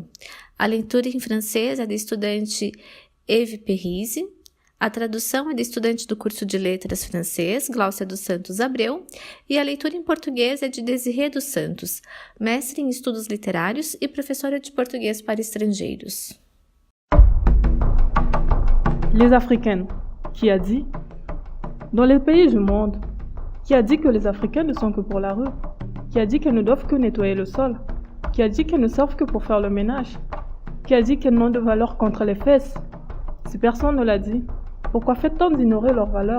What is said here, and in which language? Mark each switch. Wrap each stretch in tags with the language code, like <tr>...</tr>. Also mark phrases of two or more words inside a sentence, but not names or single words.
<pt>A leitura em francês é da estudante Eve Perrise, a tradução é da estudante do curso de letras francês, Gláucia dos Santos Abreu, e a leitura em português é de Desirê dos Santos, mestre em estudos literários e professora de português para estrangeiros.</pt> <fr>Les Africaines, qui a dit? Dans les pays du monde, qui a dit que les Africaines ne sont que pour la rue? Qui a dit qu'elles ne doivent que nettoyer le sol? Qui a dit qu'elles ne servent que pour faire le ménage? Qui a dit qu'elles n'ont de valeur qu'entre les fesses? Si personne ne l'a dit, pourquoi fait-on d'ignorer leur valeur?</fr>